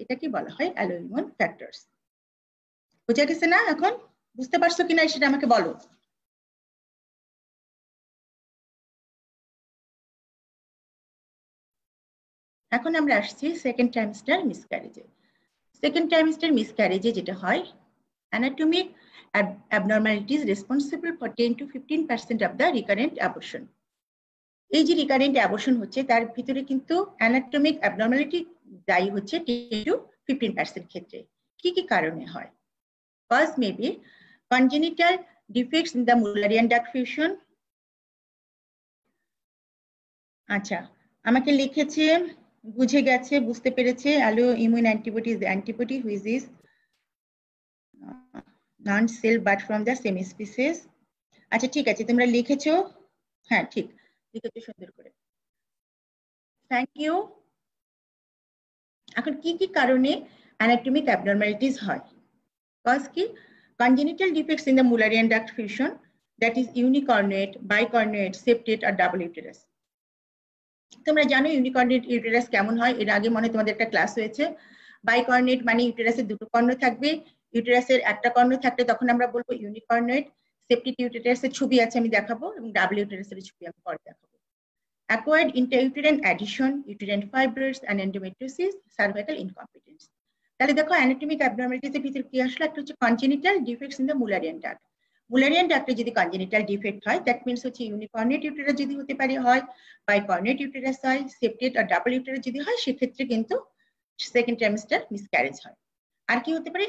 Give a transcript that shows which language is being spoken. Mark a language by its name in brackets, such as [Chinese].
[Bangla] এটা কি বলা হয়, অ্যালোইমন ফ্যাক্টরস। বোঝা গেছে না? এখন বুঝতে পারছো কিনা সেটা আমাকে বলো। এখন আমরা আসছি সেকেন্ড ট্রাইমেস্টার মিসক্যারেজে। সেকেন্ড ট্রাইমেস্টার মিসক্যারেজে যেটা হয়, [English] anatomic abnormalities responsible for 10 to 15% of the recurrent abortion. [Bangla] এই যে রিকারেন্ট অ্যাবর্শন হচ্ছে তার ভিতরে কিন্তু অ্যানাটমিক অ্যাবনর্মালিটি দায়ী হচ্ছে 10 to 15% ক্ষেত্রে। কি কি কারণে হয়? [English] Cause may be congenital defects in the Mullerian duct fusion. [Bangla] আচ্ছা, আমাকে লিখেছে বুঝে গেছে, বুঝতে পেরেছে, [English] Allo immune antibody is the antibody which is non-cell but from the same species. [Bangla] আচ্ছা ঠিক আছে, তোমরা লিখেছো, হ্যাঁ ঠিক লিখেছো সুন্দর করে, থ্যাংক ইউ। এখন কি কি কারণে অ্যানাটমিক অ্যাবনর্মালিটিস হয়? কজ কি? [English] congenital defects in the Mullerian duct fusion, that is unicornuate, bicornuate, septate or double uterus. [Bangla] তোমরা জানো ইউনিকর্নুয়েট ইউটেরাস কেমন হয়, এর আগে মনে তোমাদের একটা ক্লাস হয়েছে। বাইকর্নুয়েট মানে ইউটেরাসের দুটো কর্ণ থাকবে, ইউটেরাসের একটা কর্ণ থাকলে তখন আমরা বলবো ইউনিকর্নুয়েট। সেপ্টিক ইউটেরাসের ছবি আছে আমি দেখাবো, এবং ডাবল ইউটেরাসের ছবি আমি পরে দেখাবো। [English] Acquired intrauterine adhesion, uterine fibroids and endometriosis, cervical incompetence. [Bangla] তাহলে দেখো অ্যানাটমিক অ্যাবনর্মালিটিস এর ভিতর কি আসলে, একটা হচ্ছে [English] Congenital defects in the mullerian duct. [Bangla] Müllerian ডাক্টে যদি কনজেনিটাল ডিফেক্ট হয় দ্যাট মিন্স হচ্ছে ইউনিকর্নেট ইউটেরাস যদি হতে পারে হয়, বাইকর্নেট ইউটেরাস হয়, সেপ্টেট আর ডাবল ইউটেরাস যদি হয় সেক্ষেত্রে কিন্তু সেকেন্ড ট্রাইমেস্টার মিসক্যারেজ হয়। আর কি হতে পারে?